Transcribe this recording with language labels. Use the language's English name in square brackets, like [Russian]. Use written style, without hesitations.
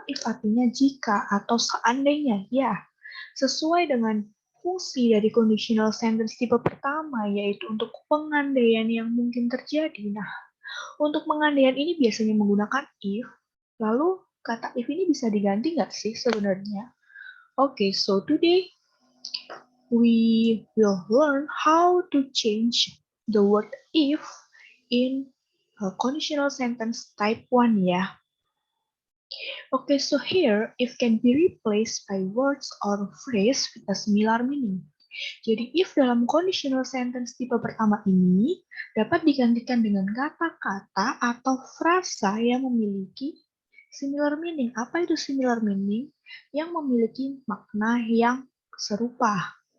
[Indonesian] If artinya jika atau seandainya. Ya, sesuai dengan fungsi dari conditional sentence tipe pertama yaitu untuk pengandaian yang mungkin terjadi. Nah, untuk pengandaian ini biasanya menggunakan if. Lalu kata if ini bisa diganti nggak sih sebenarnya? [English] Oke, so today we will learn how to change the word if in a conditional sentence type 1 ya. Okay, so here if can be replaced by words or phrase with a similar meaning. [Indonesian] Jadi if dalam conditional sentence tipe pertama ini dapat digantikan dengan kata-kata atau frasa yang memiliki similar meaning. Apa itu similar meaning? Yang memiliki makna yang serupa.